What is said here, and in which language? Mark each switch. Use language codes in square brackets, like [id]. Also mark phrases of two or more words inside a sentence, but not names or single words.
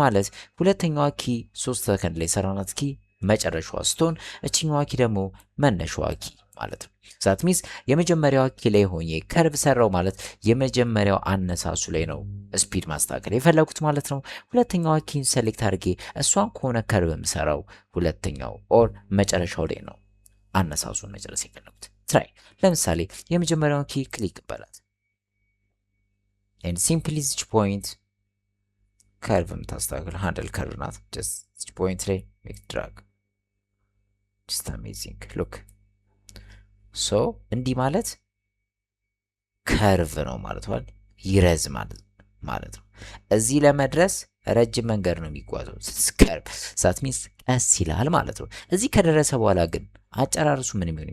[am] ማለት ሁለተኛዋ ኪ 3 ሰከንድ ላይ ሰራናት ኪ መጨረሻዋ ስትሆን እቺኛዋ ኪ ደግሞ መነሻዋ ኪ ማለት ነው [en] that means [am] የመጀመሪያው ኪ ላይ ሆኜ ከርቭ ሰራው ማለት የመጀመሪያው አነሳሱ ላይ ነው ስፒድ ማስተካከል የፈለኩት ማለት ነው ሁለተኛው ኪን ሴሌክት አድርጌ እሷን ከሆነ ከርቭ የምሰራው ሁለተኛው ኦር መጨረሻው ላይ ነው አነሳሱን መጨረስ የፈለኩት ትራይ ለምሳሌ የመጀመሪያውን ኪ ክሊክ በላት [en] and simply this point [am] ከርቭ የምታስተካክል [en] handle curve [am] ናት [en] just this point [am] ላይ [en] make drag just amazing look [am] ሶ እንዲህ ማለት ከርቭ ነው ማለት ነው ይረዝማል ማለት ነው እዚህ ለመድረስ ረጅም መንገድ ነው የሚጓዘው [en] curve that means [am] ቀስ ይላል ማለት ነው እዚህ ከደረሰ በኋላ ግን አጨራረሱ ምን የሚሆን